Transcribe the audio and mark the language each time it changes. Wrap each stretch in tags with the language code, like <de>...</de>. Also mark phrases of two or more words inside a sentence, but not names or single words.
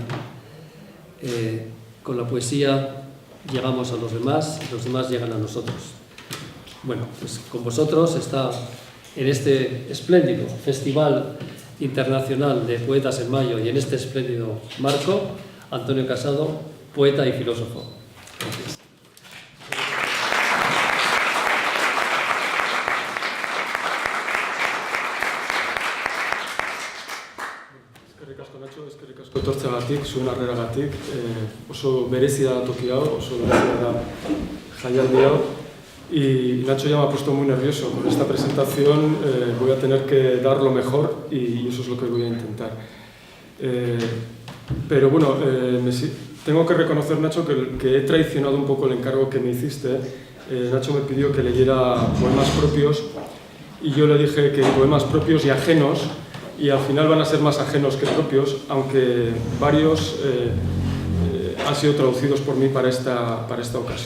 <es>Con la poesía llegamos a los demás y los demás llegan a nosotros. Bueno, pues con vosotros está en este espléndido Festival Internacional de Poetas en Mayo y en este espléndido marco, Antonio Casado, poeta y filósofo. Gracias.</es> <eu>Eskerrik asko Nacho, eskerrik asko etortzeagatik, zuen harreragatik. Oso berezia da toki hau, oso berezia da jaialdi hau.</eu> <es>Y Nacho ya me ha puesto muy nervioso con esta presentación. Voy a tener que dar lo mejor y eso es lo que voy a intentar. Pero bueno, tengo que reconocer, Nacho, que he traicionado un poco el encargo que me hiciste. Nacho me pidió que leyera poemas propios y yo le dije que poemas propios y ajenos, y al final van a ser más ajenos que propios, aunque varios han sido traducidos por mí para esta ocasión.</es>